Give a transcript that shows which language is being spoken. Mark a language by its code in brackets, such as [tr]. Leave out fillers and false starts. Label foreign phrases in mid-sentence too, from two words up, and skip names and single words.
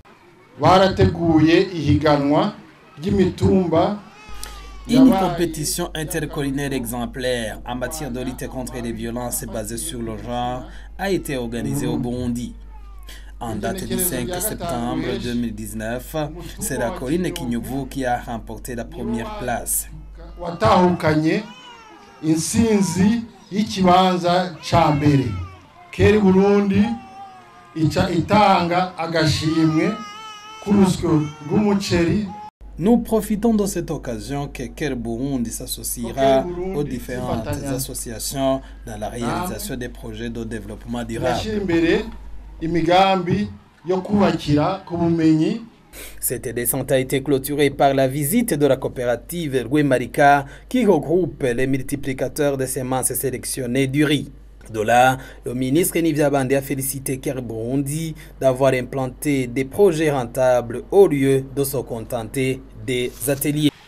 [fr] Une compétition intercollinaire exemplaire en matière de lutte contre les violences basées sur le genre a été organisée au Burundi. En date du 5 septembre 2019, c'est la colline Kinyovu qui a remporté la première place. [rn] Insinzi y'ikibanza ca mbere CARE Burundi itanga agashimwe kurusyo rw'umuceri. [fr] Nous profitons de cette occasion que CARE Burundi s'associera aux différentes associations dans la réalisation des projets de développement durable. [rn] Imigambi yo kubakira ku bumenyi. [fr] Cette descente a été clôturée par la visite de la coopérative Rwemarika qui regroupe les multiplicateurs de semences sélectionnées du riz. De là, le ministre Nivea Bandi a félicité CARE Burundi d'avoir implanté des projets rentables au lieu de se contenter des ateliers.